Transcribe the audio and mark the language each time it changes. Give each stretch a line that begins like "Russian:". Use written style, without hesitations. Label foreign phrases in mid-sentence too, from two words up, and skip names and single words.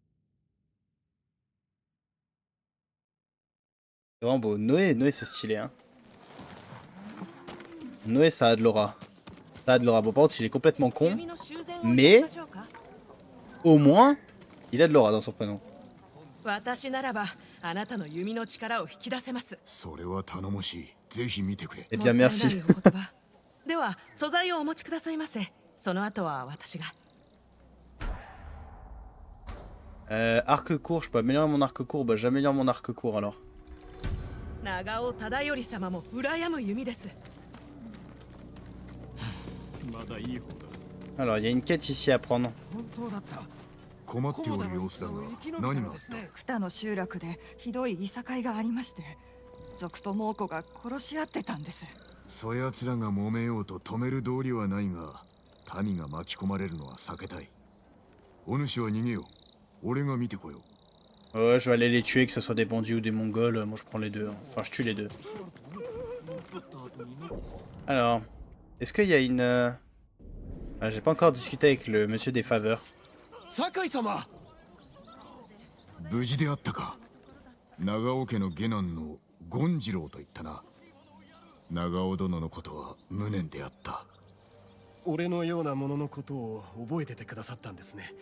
French: C'est vraiment beau. Noé c'est stylé. Hein. Noé, ça a de l'aura. Ça a de l'aura. Bon, par contre, il est complètement con. Mais, au moins, il a de l'aura dans son prénom.
Japanese: 私ならばあなたの弓の力を引き出せます。それは頼もしい。ぜひ見てくれ。
French: Eh bien, merci.
Japanese: もったいないお言葉。では素材をお持ちくださいませ。その後は私が。
French: Arc court, je peux améliorer mon arc court. Bah, j'améliore mon arc court alors.
Japanese: 長尾忠頼様も羨む弓です。
French: Alors, il y a une quête ici à prendre.
Japanese: 困っておる様子だが、何があった？二の集落でひどいいさかいがありまして、族と猛虎が殺し合ってたんです。そやつらが揉めようと止める道理はないが、民が巻き込まれるのは避けたい。お主は逃げよう。俺が見てこよう。
French: Ouais, je vais aller les tuer, que ce soit des bandits ou des mongols. Moi, je prends les deux. Enfin, je tue les deux. Alors, est-ce qu'il y a une... Ah, j'ai pas encore discuté avec le monsieur des faveurs.
Japanese: 酒井様。無事であったか。長尾家の下男の権次郎と言ったな。長尾殿のことは無念であった。俺のようなもののことを覚えててくださったんですね。